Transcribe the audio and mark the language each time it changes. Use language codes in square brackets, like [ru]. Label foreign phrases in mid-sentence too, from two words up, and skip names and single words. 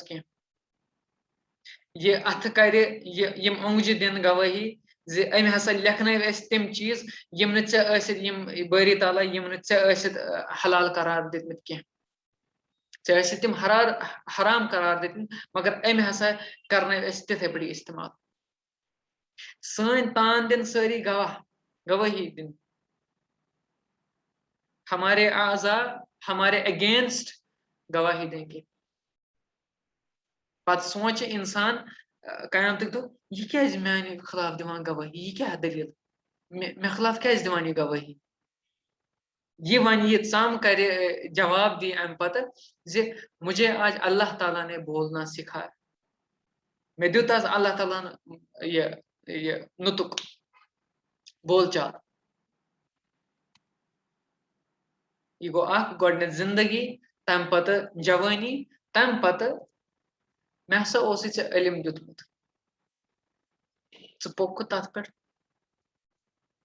[ks] کینٛہہ یہِ اتھٕ کرِ یِم اوٚنٛگجہِ دِنۍ گوٲہی زِ أمۍ ہسا لیکھنٲوۍ أسۍ تِم چیٖز یِم نہٕ ژےٚ ٲسِتھ یِم بٲری تعالیٰ یِم نہٕ ژےٚ ٲسِتھ حلال قرار دِتمٕتۍ کینٛہہ ژےٚ ٲسِتھ تِم حرام قرار دِتمٕتۍ مگر أمۍ ہسا کرنٲوۍ أسۍ تِتھے پٲٹھۍ استعمال سٲنۍ تان دِن سٲری گوٲہی دِنۍ [ur] ہمارے اعضاء ہمارے اگینسٹ گواہی دیں گے [ks] پتہٕ سونٛچہِ اِنسان قیامتٕکۍ دۄہ یہِ کیازِ میانہِ خلاف دِوان گوٲہی یہِ کیٛاہ دٔلیٖل مےٚ خلاف کیازِ دِوان یہِ گوٲہی یہ ون یہ ژم کرِ جواب دی امہِ پتہٕ زِ [ur] مجھے آج اللہ تعالیٰ نے بولنا سکھایا [ks] مےٚ دیُت آز اللہ تعالیٰ ہن یہِ نُطُق بول چال یہِ گوٚو اکھ گۄڈٕنیتھ زندگی تمہِ پتہٕ جوٲنی تمہِ پتہٕ مےٚ ہسا اوسُے ژےٚ علم دیُتمُت ژٕ پوٚککھٕ تتھ پٮ۪ٹھ